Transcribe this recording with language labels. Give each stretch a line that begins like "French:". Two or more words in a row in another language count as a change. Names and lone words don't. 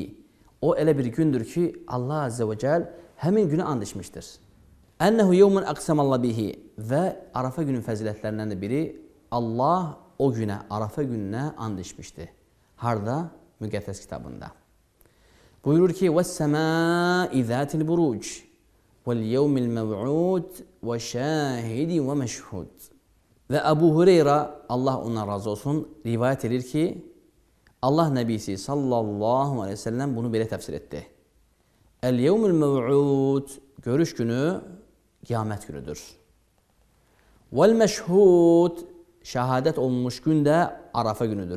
Azerbaijani: O elə bir gündür ki, Allah
Arabic: عز وجل
Azerbaijani: həmin günü and içmişdir.
Arabic: أنه يوم أقسم الله به.
Azerbaijani: Və Arafa günün fəzilətlərindən biri, Allah o günə, Arafa gününə and içmişdir. Harada? Müqəddəs kitabında. Buyurur ki,
Arabic: وَالسَّمَاءِ ذَاتِ الْبُرُوجِ وَالْيَوْمِ الْمَوْعُودِ وَشَاهِدٍ وَمَشْهُودٍ.
Azerbaijani: Və Əbu Hüreyrə, Allah ondan razı olsun, rivayət edir ki, Allah Nəbisi
Arabic: صلى الله عليه وسلم
Azerbaijani: bunu belə təfsir etdi.
Arabic: اليوم الموعود,
Azerbaijani: görüş günü qiyamət günüdür. Vel-məşhud, şəhadət olunmuş gün də Arafa günüdür.